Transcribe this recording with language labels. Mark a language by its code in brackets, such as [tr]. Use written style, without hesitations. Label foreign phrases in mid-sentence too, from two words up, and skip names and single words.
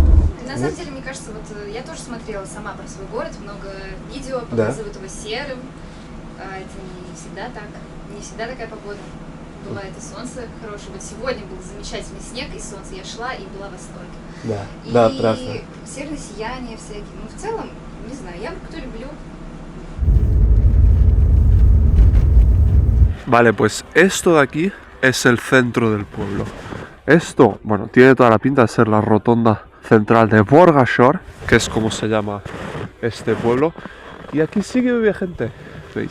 [ru] На самом деле, мне кажется, вот я тоже смотрела сама про свой город, много видео показывают его серым. Это не всегда так, не всегда такая погода. Бывает и солнце хорошее. Вот сегодня был замечательный снег и солнце. Я шла и была в восторге. Да, правда. И северное сияние всякие. Ну, в целом, не знаю, я Воркуту люблю. [es] Vale, pues esto de aquí es el centro del pueblo. Esto, bueno, tiene toda la pinta de ser la rotonda central de Borgashor, que es como se llama este pueblo. Y aquí sí que vive gente. ¿Veis?